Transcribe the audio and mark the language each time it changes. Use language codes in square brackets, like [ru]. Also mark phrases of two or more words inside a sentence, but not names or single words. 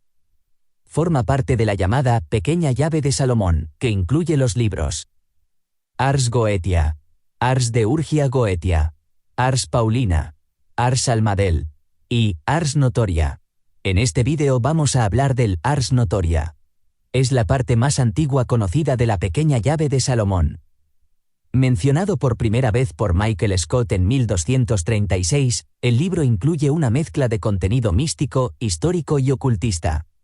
[es] Forma parte de la llamada Pequeña Llave de Salomón, que incluye los libros Ars Goetia, Ars de Urgia Goetia, Ars Paulina, Ars Almadel y Ars Notoria. En este vídeo vamos a hablar del Ars Notoria. Es la parte más antigua conocida de la Pequeña Llave de Salomón. Mencionado por primera vez por Michael Scott en 1236, el libro incluye una mezcla de contenido místico, histórico y ocultista.